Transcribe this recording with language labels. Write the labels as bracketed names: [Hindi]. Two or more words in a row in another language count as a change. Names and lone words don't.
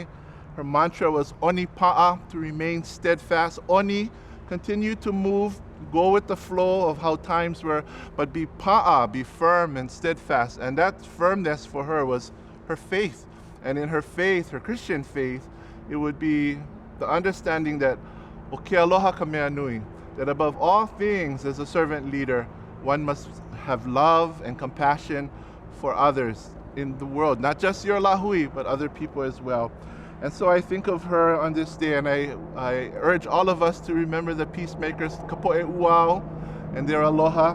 [English] Her mantra was [Hawaiian] Oni Pa'a, [English] to remain steadfast. Oni, continue to move, go with the flow of how times were, but be Pa'a, be firm and steadfast. And that firmness for her was her faith. And in her faith, her Christian faith, it would be the understanding that [Hawaiian] O ke aloha ka mea nui, [English] that above all things, as a servant leader, one must have love and compassion for others in the world, not just your lahui, but other people as well. And so I think of her on this day, and I urge all of us to remember the peacemakers, [Hawaiian] kapo'e uao, [English] and their aloha.